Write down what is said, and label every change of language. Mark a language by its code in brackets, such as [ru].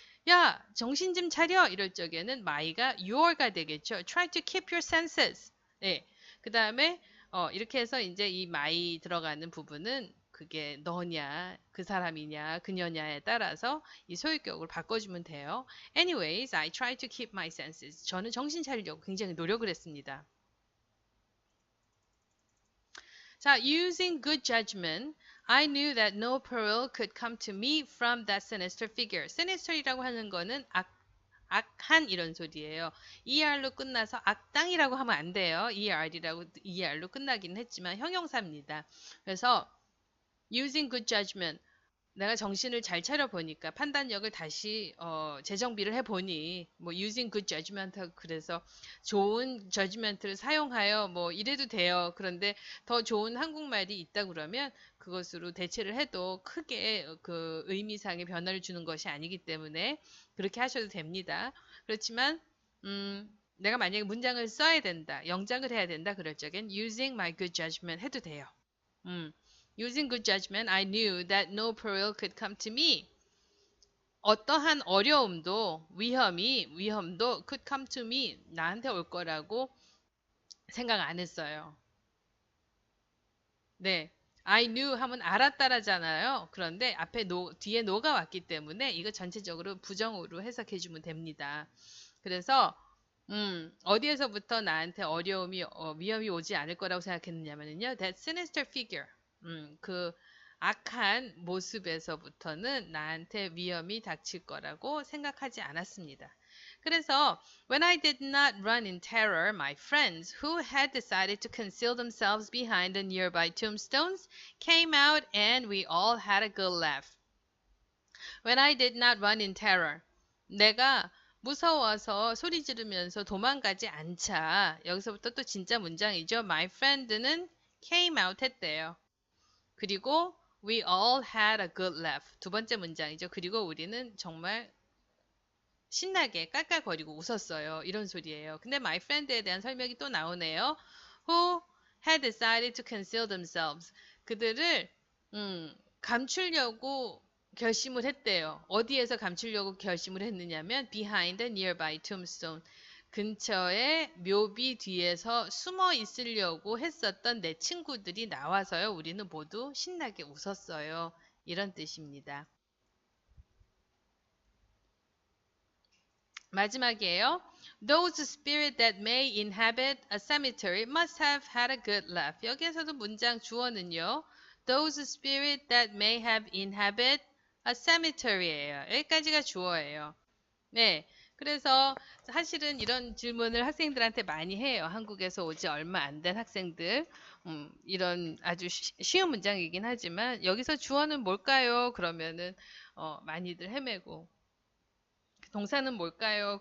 [ko] 야, 정신 좀 차려! 이럴 적에는 my가 your가 되겠죠. [en] Try to keep your senses. 네. [ko] 그 다음에, 이렇게 해서 이제 이 my 들어가는 부분은 그게 너냐, 그 사람이냐, 그녀냐에 따라서 이 소유격을 바꿔주면 돼요. [en] Anyways, I try to keep my senses. [ko] 저는 정신 차리려고 굉장히 노력을 했습니다. [en] 자, using good judgment, I knew that no peril could come to me from that sinister figure. [ko] sinister이라고 하는 거는 악한 이런 소리예요. ER로 끝나서 악당이라고 하면 안 돼요. ER로 끝나긴 했지만 형용사입니다. 그래서 [en] using good judgment, [ko] 내가 정신을 잘 차려보니까 판단력을 다시 재정비를 해보니 뭐 using good judgment 그래서 좋은 judgment를 사용하여 뭐 이래도 돼요. 그런데 더 좋은 한국말이 있다 그러면 그것으로 대체를 해도 크게 그 의미상의 변화를 주는 것이 아니기 때문에 그렇게 하셔도 됩니다. 그렇지만 내가 만약에 문장을 써야 된다, 영작을 해야 된다 그럴 적엔 [en] using my good judgment [ko] 해도 돼요. [en] Using good judgment, I knew that no peril could come to me. [ko] 어떠한 어려움도 위험도 [en] could come to me. [ko] 나한테 올 거라고 생각 안 했어요. 네. [en] I knew [ko] 하면 알았다라잖아요. 그런데 앞에 뒤에 no가 왔기 때문에 이거 전체적으로 부정으로 해석해 주면 됩니다. 그래서 어디에서부터 나한테 위험이 오지 않을 거라고 생각했느냐면요. [en] That sinister figure. [ko] 그 악한 모습에서부터는 나한테 위험이 닥칠 거라고 생각하지 않았습니다. [en] 그래서 when I did not run in terror, my friends who had decided to conceal themselves behind the nearby tombstones came out and we all had a good laugh. When I did not run in terror, [ko] 내가 무서워서 소리 지르면서 도망가지 않자. 여기서부터 또 진짜 문장이죠. [en] My friend는 came out [ko] 했대요. 그리고 [en] we all had a good laugh. [ko] 두 번째 문장이죠. 그리고 우리는 정말 신나게 깔깔거리고 웃었어요. 이런 소리예요. 근데 my friend에 대한 설명이 또 나오네요. [en] Who had decided to conceal themselves. [ko] 그들을 감추려고 결심을 했대요. 어디에서 감추려고 결심을 했느냐면 [en] behind a nearby tombstone. [ko] 근처에 묘비 뒤에서 숨어 있으려고 했었던 내 친구들이 나와서요. 우리는 모두 신나게 웃었어요. 이런 뜻입니다. 마지막이에요. [en] Those spirits that may inhabit a cemetery must have had a good laugh. [ko] 여기에서도 문장 주어는요. [en] Those spirits that may have inhabit a cemetery예요. [ko] 여기까지가 주어예요. 네. 그래서 사실은 이런 질문을 학생들한테 많이 해요. 한국에서 오지 얼마 안 된 학생들. 이런 아주 쉬운 문장이긴 하지만 여기서 주어는 뭘까요? 그러면은 많이들 헤매고 동사는 뭘까요?